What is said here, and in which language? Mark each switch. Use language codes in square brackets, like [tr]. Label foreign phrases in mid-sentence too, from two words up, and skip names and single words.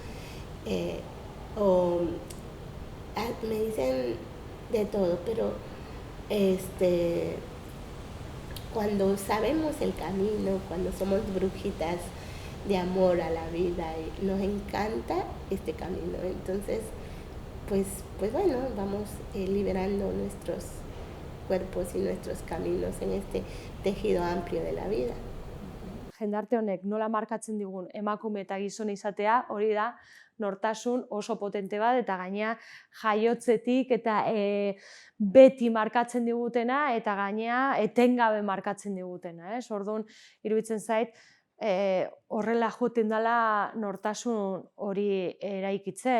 [es] o me dicen de todo, pero cuando sabemos el camino, cuando somos brujitas de amor a la vida, y nos encanta este camino, entonces pues bueno, vamos liberando nuestros cuerpos y nuestros caminos en este tejido amplio de la vida. [eu] Jendarte honek nola markatzen digun emakume eta gizon izatea, hori da nortasun oso potente bat, eta gainea jaiotzetik eta beti markatzen digutena, eta gainea etengabe markatzen digutena. Orduan, iruditzen zait, horrela joten dela nortasun hori eraikitzen.